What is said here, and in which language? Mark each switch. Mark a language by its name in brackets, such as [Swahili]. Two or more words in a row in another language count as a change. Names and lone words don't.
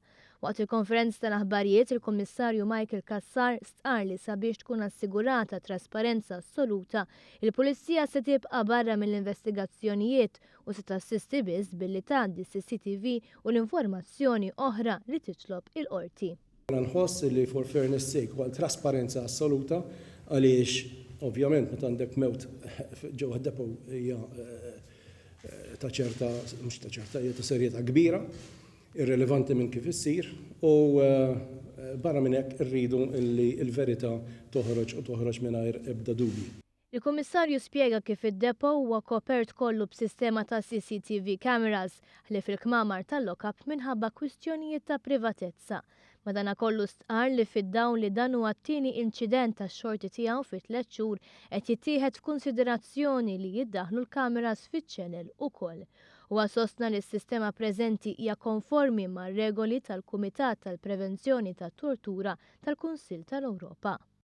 [Maltese] Waqt il-konferenza tal-aħbarijiet il-Kummissarju Michael Kassar stqar li sabiex tkun assigurata trasparenza assoluta, il-Pulizija se tibqa' barra mill-investigazzjonijiet u se tassisti biss billi tgħaddi CCTV u l-informazzjoni oħra li titlob il-qorti. Nħoss li [English] for fairness sake [Maltese] għal trasparenza assoluta għaliex ovvjament meta għandek mewt ġewwa depo hija ta' ċerta mhux ta' ċerta hija ta' serjetà kbira, irrelevanti minn kif issir u barra minn hekk irridu li l-verità toħroġ mingħajr ebda dubji. Il-Kummissarju spjega kif id-depo huwa kopert kollu b'sistema ta' CCTV cameras li fil-kmamar tal-lock-up minħabba kwistjonijiet ta' privatezza. Madankollu stqar li fid-dawn li dan huwa t-tieni inċident tax-xorti tiegħu fi 3 xhur qed jittieħed f'kunsiderazzjoni li jiddaħħlu l-kameras fiċ-ċenel ukoll. Huwa sostna li s-sistema preżenti hija konformi mar-regoli tal-Kumitat tal-Prevenzjoni tat-Tortura tal-Kunsill tal-Ewropa.